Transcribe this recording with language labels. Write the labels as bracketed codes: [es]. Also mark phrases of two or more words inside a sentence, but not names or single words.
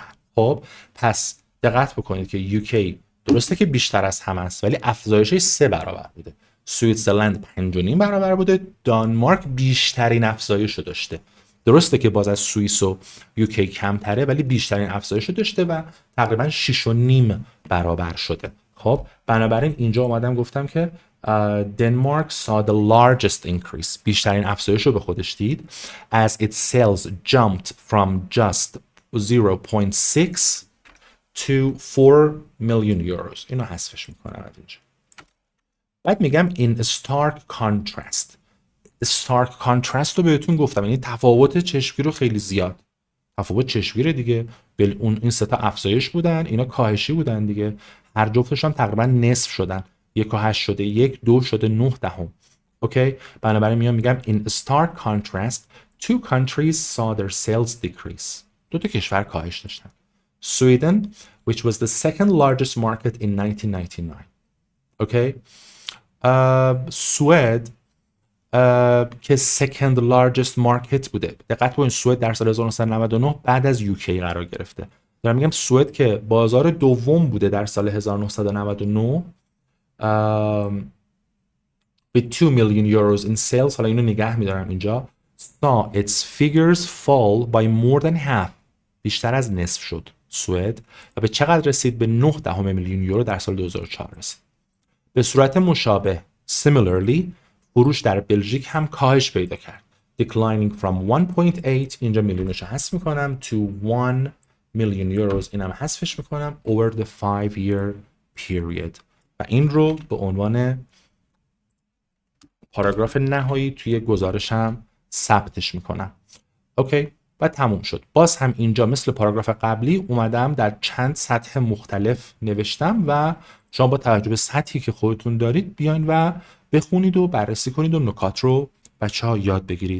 [fa] خب پس دقت بکنید که UK درسته که بیشتر از همه است، ولی افزایشش 3 برابر بوده. سوئیسرلند 5.5 برابر بوده، دانمارک بیشترین افزایش رو داشته. درسته که باز از سوئیس و UK کمتره، ولی بیشترین افزایش رو داشته و تقریبا 6.5 برابر شده. خب بنابراین اینجا اومدم گفتم که [en] Denmark saw the largest increase، [fa] بیشترین افزایش رو به خودش دید، [en] as its sales jumped from just 0.6 to 4 million euros. [fa] اینو حذفش میکنم از اینجا. بعد میگم [en] in stark contrast. stark contrast [fa] رو بهتون گفتم، یعنی تفاوت چشمگیر رو خیلی زیاد. تفاوت چشمگیر دیگه، این 3 تا افزایش بودن، اینا کاهشی بودن دیگه. هر جفتش هم تقریبا نصف شدن. 1.8 شده 1، 2 شده 9 دهم. اوکی، بنابراین میگم [en] in stark contrast two countries saw their sales decrease. [fa] 2 تا کشور کاهش داشتن. [en] Sweden, which was the second largest market in 1999. [fa] اوکی، سوئد که [en] second largest market [fa] بوده. دقت کنید سوئد در سال 1999 بعد از UK قرار گرفته. دارم میگم سوئد که بازار دوم بوده در سال 1999 [en] with 2 million euros in sales. [fa] حالا اینو نگه میدارم اینجا. [en] saw its figures fall by more than half. [fa] بیشتر از نصف شد سوئد و به چقدر رسید؟ به 9 میلیون یورو در سال 2004 رسید. به صورت مشابه similarly فروش در بلژیک هم کاهش پیدا کرد. [en] declining from 1.8، [fa] اینجا میلیونش رو حذف میکنم، [en] to 1 million euros، [fa] اینم حذفش میکنم، [en] over the 5-year period. [fa] و این رو به عنوان پاراگراف نهایی توی گزارشم ثبتش میکنم. اوکی، و تموم شد. باز هم اینجا مثل پاراگراف قبلی اومدم در چند سطح مختلف نوشتم و شما با توجه به سطحی که خودتون دارید بیاین و بخونید و بررسی کنید و نکات رو بچه‌ها یاد بگیرید.